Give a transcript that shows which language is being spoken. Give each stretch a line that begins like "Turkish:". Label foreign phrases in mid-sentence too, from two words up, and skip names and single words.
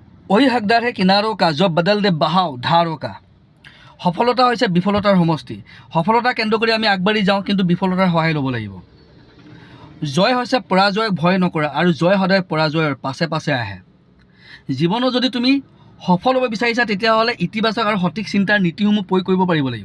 Hindi: वही हकदार है किनारों का जो बदल दे बहाव धारों का।
Assamese: सफलता হৈছে বিফলতাৰ সমষ্টি। সফলতা কেন্দ্ৰ কৰি আমি আগবাঢ়ি যাওঁ, কিন্তু বিফলতাৰ সহায় ল'ব লাগিব। জয় হৈছে পৰাজয়ক ভয় নকৰা, আৰু জয় সদায় পৰাজয়ৰ পাছে পাছে আহে। জীৱনত যদি তুমি সফল হ'ব বিচাৰিছা, তেতিয়াহ'লে ইতিবাচক আৰু সঠিক চিন্তাৰ নীতিসমূহ প্ৰয়োগ কৰিব পাৰিব লাগিব।